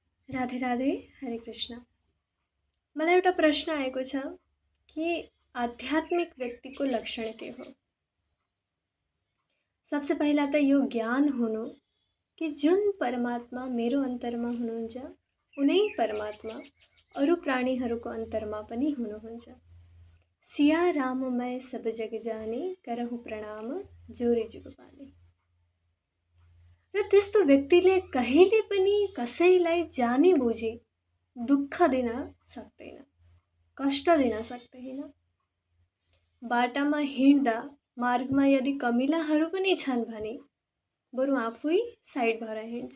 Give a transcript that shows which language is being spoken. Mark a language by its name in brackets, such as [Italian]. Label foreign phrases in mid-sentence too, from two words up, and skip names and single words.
[Nepali] राधे राधे, हरे कृष्ण। मलाई एउटा प्रश्न आएको छ कि आध्यात्मिक व्यक्तिको लक्षण के हो। सबसे पहिला त यो ज्ञान हुनु कि जुन परमात्मा मेरो अन्तरमा हुनुहुन्छ उनै परमात्मा अरू प्राणीहरूको अन्तरमा पनि हुनुहुन्छ। [Awadhi] सिया राम मैं सब जग जाने करहु प्रणाम जोरे जुग पाने। [Nepali] र त्यस्तो व्यक्तिले कहिले पनि कसैलाई जानी बुझी दुःख दिन सक्दैन, कष्ट दिन सक्दैन। बाटामा हिँड्दा मार्गमा यदि कमिलाहरू पनि छन् भने बरु आफै साइड भएर हिँड्छ।